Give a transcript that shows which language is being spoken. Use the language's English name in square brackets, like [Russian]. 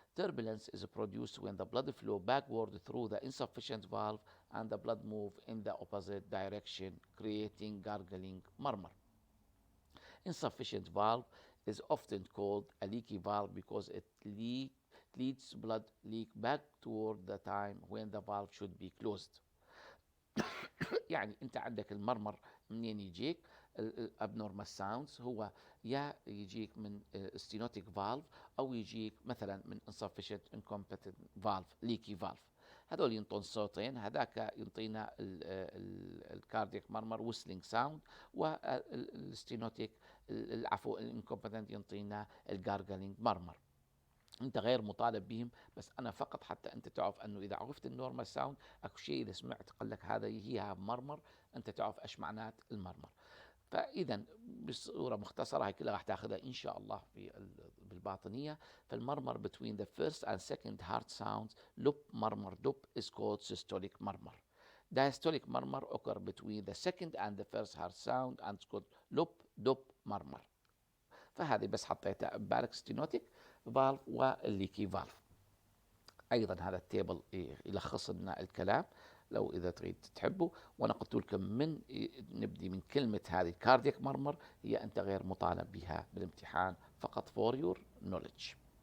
[English] Turbulence is produced when the blood flow backward through the insufficient valve and the blood move in the opposite direction, creating gargling murmur. Insufficient valve is often called a leaky valve because it leads blood leak back toward the time when the valve should be closed. [Arabic] يعني انت عندك المرمر منين يجيك؟ الابنورمال ساوندز هو يا يجيك من stenotic valve او يجيك مثلا من insufficient incompetent valve leaky valve. هذول ينطون صوتين، هذاك ينطينا الكاردياك مارمر ويسلينج ساوند، والستينوتيك العفو الانكومبتنت ينطينا الجارجلينج مارمر. انت غير مطالب بهم، بس انا فقط حتى انت تعرف انه اذا عرفت النورمال ساوند اكو شيء اذا سمعت قال لك هذا هي مرمر، انت تعرف ايش معنات المرمر. فاذا بصوره مختصره هاي كلها راح تاخذها ان شاء الله بالباطنيه. [English] فالمرمر between the first and second heart sounds loop murmur loop is called systolic murmur. Diastolic murmur occur between the second and the first heart sound and it's called loop loop murmur. [Arabic] فهذه بس حطيتها ببالك ستينوتيك فالف والليكي فالف. ايضا هذا التيبل يلخص لنا الكلام لو اذا تريد تحبوا. وانا قلت لكم من نبدي من كلمه هذه كاردياك مرمر، هي انت غير مطالب بها بالامتحان، فقط [English] for your knowledge.